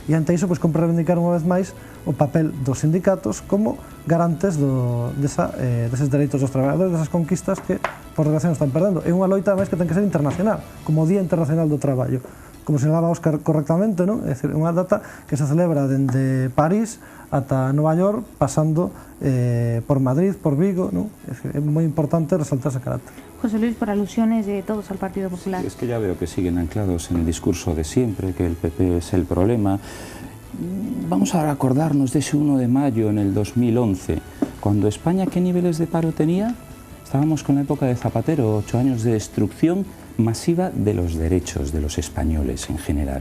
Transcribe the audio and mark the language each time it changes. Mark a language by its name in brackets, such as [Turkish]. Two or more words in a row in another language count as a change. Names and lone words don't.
[Galician] E ante iso, pois, compre reivindicar unha vez máis o papel dos sindicatos como garantes deses dereitos dos traballadores, desas conquistas que, por desgracia, están perdendo. É unha loita, máis, que ten que ser internacional, como o Día Internacional do Traballo. Como sinalaba Óscar correctamente, non? É dicir, unha data que se celebra dende París ata Nova York, pasando por Madrid, por Vigo, non? É moi importante resaltar ese carácter. José Luis, [Spanish] por alusiones de todos al Partido Popular. Sí, es que ya veo que siguen anclados en el discurso de siempre, que el PP es el problema. Vamos a acordarnos de ese 1 de mayo en el 2011, cuando España, ¿qué niveles de paro tenía? Estábamos con la época de Zapatero, 8 años de destrucción masiva de los derechos de los españoles en general.